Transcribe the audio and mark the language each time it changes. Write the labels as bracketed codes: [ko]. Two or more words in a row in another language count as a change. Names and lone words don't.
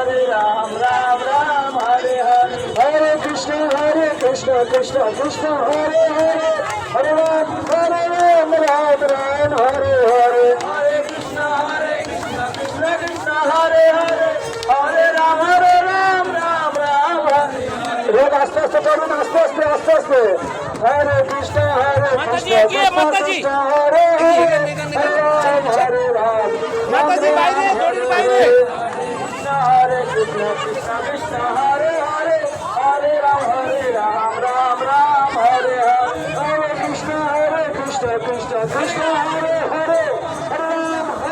[hi] Ram Ram Hare Hare Hare Krishna Krishna Krishna Hare Hare Hare Ram Ram Ram Hare Hare Hare Krishna Krishna Krishna Hare Hare Hare Ram Ram Ram Hare लोग आस्ते आस्ते चलो आस्ते आस्ते आस्ते आस्ते हरे कृष्ण कृष्ण कृष्ण हरे हरे राम माताजी [bn] বাইরে দড়ির বাইরে [hi] हरे कृष्ण कृष्ण हरे हरे हरे राम राम राम हरे हरे हरे कृष्ण कृष्ण कृष्ण हरे हरे हरे राम